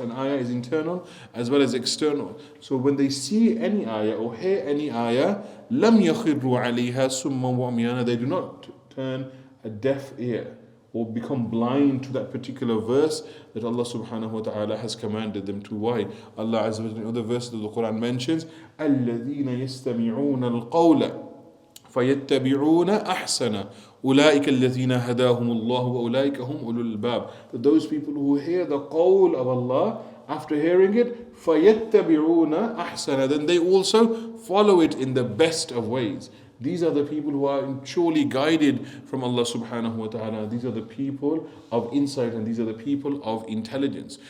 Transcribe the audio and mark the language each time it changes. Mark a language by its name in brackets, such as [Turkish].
[English] An ayah is internal as well as external. So when they see any ayah or hear any ayah, [Arabic] لَمْ يَخِرُّوا عَلَيْهَا سُمًّا وَعُمْيَانًا, [English] they do not turn a deaf ear or become blind to that particular verse that Allah subhanahu wa ta'ala has commanded them to. Why? Allah Azza wa Jalla in other verses of the Quran mentions [Arabic] الَّذِينَ يَسْتَمِعُونَ الْقَوْلَ فَيَتَّبِعُونَ أَحْسَنَ أُولَٰئِكَ الَّذِينَ هَدَاهُمُ اللَّهُ وَأُولَٰئِكَ هُمْ أُولُو الْأَلْبَابِ. [English] That those people who hear the qawl of Allah, after hearing it, [Arabic] فَيَتَّبِعُونَ أَحْسَنَ, [English] then they also follow it in the best of ways. These are the people who are surely guided from Allah subhanahu wa ta'ala. These are the people of insight, and these are the people of intelligence.